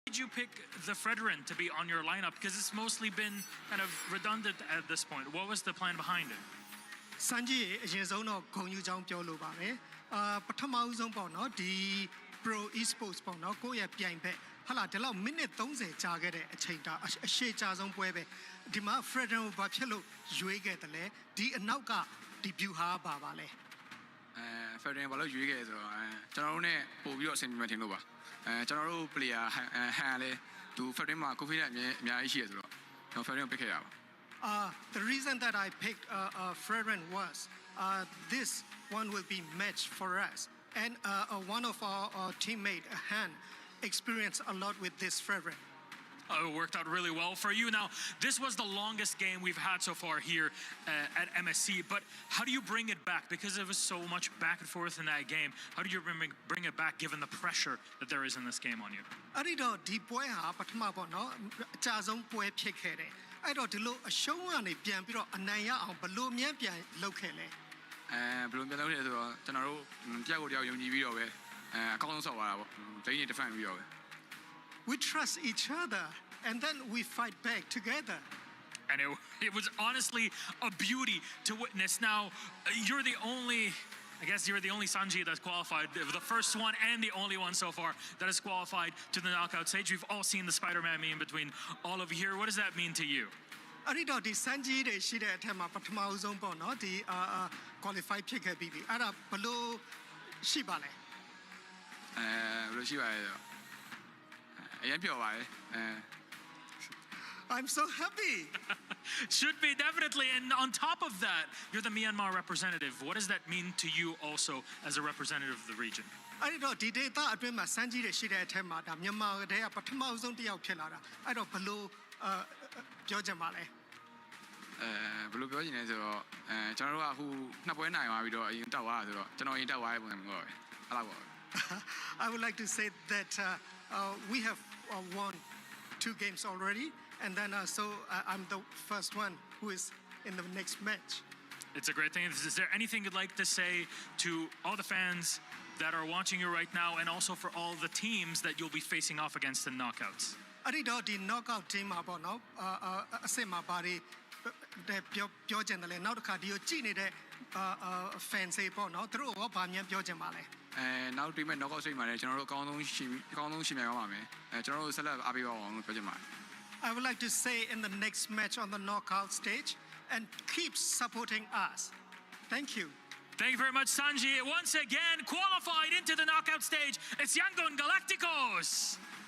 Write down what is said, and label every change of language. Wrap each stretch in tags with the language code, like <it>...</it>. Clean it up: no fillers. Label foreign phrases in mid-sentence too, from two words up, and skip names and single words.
<en>did you pick the Fredrin to be on your lineup? Because it's mostly been kind of redundant at this point. What was the plan behind it?</en> <my>Sanji အရင်ဆုံးတော့ဂုဏ်ယူကြောင်းပြောလိုပါတယ်ပထမဦးဆုံးပေါ့နော်ဒီ Pro Esports ပေါ့နော်ကိုယ့်ရဲ့ပြိုင်ဘက်ဟာလာဒီလောက်မိနစ်30ကြာခဲ့တဲ့အချိန်တာအရှိကြာဆုံးပွဲပဲဒီမှာ Fredrin ကိုဘာဖြစ်လို့ရွေးခဲ့တယ်လဲဒီအနောက်ကဒီ view ဟာပါလဲ Fredrin ဘာလို့ရွေးခဲ့ဆိုတော့ကျွန်တော်တို့ ਨੇ ပို့ပြီးတော့အဆင်ပြေမှထင်လို့ပါကျွန်တော်တို့ player ဟန်လဲသူ Fredrin မှာ COVID အများကြီးရှိရဆိုတော့ကျွန်တော် Fredrin ကို pick ခဲ့ရပါ</my> <en>The reason that I picked Fredrin was this one will be match for us and one of our teammate Han experienced a lot with this Fredrin. It worked out really well for you. Now, this was the longest game we've had so far here at MSC, but how do you bring it back? Because there was so much back and forth in that game. How do you bring it back given the pressure that there is in this game on you?</en> <my>အဲ့ဒီတော့ဒီပွဲဟာပထမပေါ့နော်အကြဆုံးပွဲဖြစ်ခဲ့တယ်အဲ့တော့ဒီလိုအရှုံးကနေပြန်ပြီးတော့အနိုင်ရအောင်ဘယ်လိုမြန်ပြန်လုပ်ခဲ့လဲ ဘယ်လိုပြန်လုပ်လဲဆိုတော့ကျွန်တော်တို့တယောက်ကိုတယောက်ယုံကြည်ပြီးတော့ပဲအကောင်းဆုံးဆော့သွားတာပေါ့ဒိန်းနေ defend ပြီးတော့ပဲ</my> <en>We trust each other and then we fight back together. And it was honestly a beauty to witness. Now, you're the only Sanji that's qualified, the first one and the only one so far that has qualified to the knockout stage. We've all seen the Spider-Man meme between all of you here. What does that mean to you?</en> <my>အဲ့ဒီတော့ဒီ Sanji တွေရှိတဲ့အထက်မှာပထမဆုံးပေါ့နော်ဒီqualify ဖြစ်ခဲ့ပြီးပြီအဲ့ဒါဘလို့ရှိပါလဲ ဘလို့ရှိပါလဲအရင်ပြောပါလေ</my> <en>I'm so happy. Should be definitely. And on top of that, you're the Myanmar representative. What does that mean to you also as a representative of the region?</en> <my>အဲ့တော့ဒီ data အတွင်းမှာ Sanji တွေရှိတဲ့အထက်မှာဒါမြန်မာတည်းကပထမဆုံးတစ်ယောက်ဖြစ်လာတာအဲ့တော့ဘလို့ပြောချင်ပါလဲ ဘလို့ပြောချင်လဲဆိုတော့ကျွန်တော်တို့ကအခုနှစ်ပွဲနိုင်သွားပြီးတော့အရင်တက်သွားတာဆိုတော့ကျွန်တော်အရင်တက်သွားတဲ့ပုံစံမျိုးပဲအဲ့လောက်ပါ</my> <en>I would like to say that we have won 2 games already and then so I'm the first one who is in the next match. It's a great thing. Is there anything you'd like to say to all the fans that are watching you right now and also for all the teams that you'll be facing off against in knockouts?</en> <my>အဲ့ဒီတော့ဒီ</my> <en>knockout team</en> <my>မှာပေါ့နော်အစစ်မှာပါတယ်ပြောချင်တယ်လေနောက်တစ်ခါဒီကိုကြည့်နေတဲ့ fans တွေပေါ့နော်သူတို့ကဘာများပြောချင်ပါလဲ နောက် team ရဲ့</my> <en>knockout stage</en> <my>မှာလည်းကျွန်တော်တို့အကောင်းဆုံးရှင်ပြိုင်ပါမယ်ကျွန်တော်တို့ဆက်လက်အားပေးပါအောင်လို့ပြောချင်ပါတယ်</my> <en>I would like to say in the next match on the knockout stage and keep supporting us. Thank you. Thank you very much, Sanji. Once again, qualified into the knockout stage. It's Yangon Galacticos.</en>